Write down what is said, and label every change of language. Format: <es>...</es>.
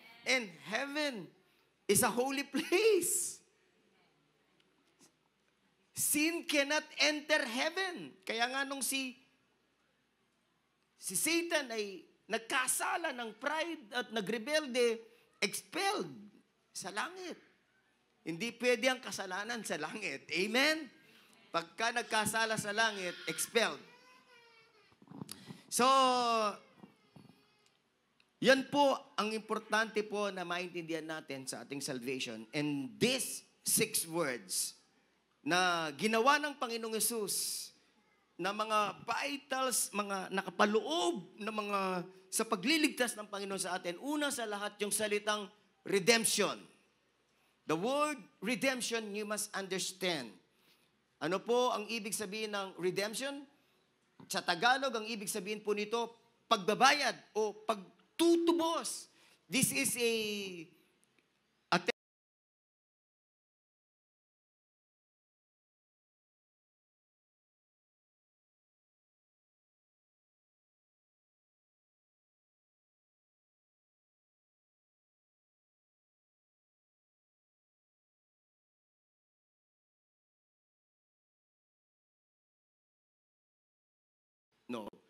<en>And heaven is a holy place. Sin cannot enter heaven.</en> <tl>Kaya nga nung si Satan ay nagkasala ng pride at nagrebelde, expelled sa langit. Hindi pwede ang kasalanan sa langit. Amen? Pagka nagkasala sa langit, expelled. So, yan po ang importante po na maintindihan natin sa ating salvation.</tl> <en>And these 6 words</en> <tl>na ginawa ng Panginoong Yesus na mga vitals, mga nakapaloob na mga sa pagliligtas ng Panginoon sa atin, una sa lahat yung salitang redemption.</tl> <en>The word redemption, you must understand.</en> <tl>Ano po ang ibig sabihin ng redemption? Sa Tagalog, ang ibig sabihin po nito, pagbabayad o pagtutubos.</tl> <en>This is a no.</en>